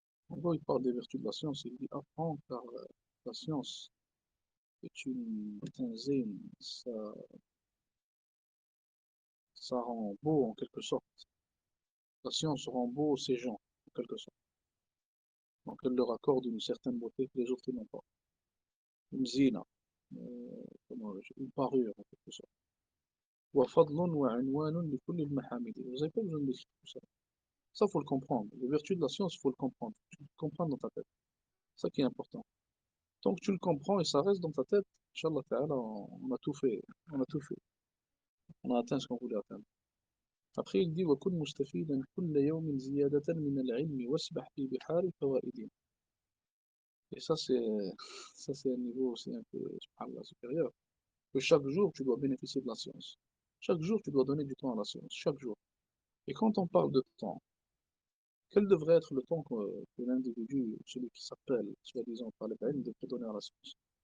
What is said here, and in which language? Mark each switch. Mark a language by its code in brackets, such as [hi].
[fr] En gros, il parle des vertus de la science, il dit apprends car la science est un zayn, ça rend beau en quelque sorte. La science rend beau ces gens, en quelque sorte. Donc elle leur accorde une certaine beauté que les autres n'ont pas. Une zina, une parure en quelque sorte. [ar] وفضل وعنوان لكل المحامد. [fr] Vous n'avez pas besoin de décrire tout ça. Ça, il faut le comprendre. Les vertus de la science, il faut le comprendre. Tu le comprends dans ta tête. C'est ça qui est important. Tant que tu le comprends et ça reste dans ta tête, Inch'Allah Ta'ala, on a tout fait. On a tout fait. On a atteint ce qu'on voulait atteindre. Après, il dit [ar] وكن مستفيدا كل يوم زيادة من العلم واسبح في بحار الفوائد. [fr] Et ça c'est un niveau aussi un peu subhanallah, supérieur. Que chaque jour, tu dois bénéficier de la science. Chaque jour, tu dois donner du temps à la science. Chaque jour. Et quand on parle de temps, quel devrait être le temps que l'individu, celui qui s'appelle, soi-disant, par les bains, devrait donner à la science?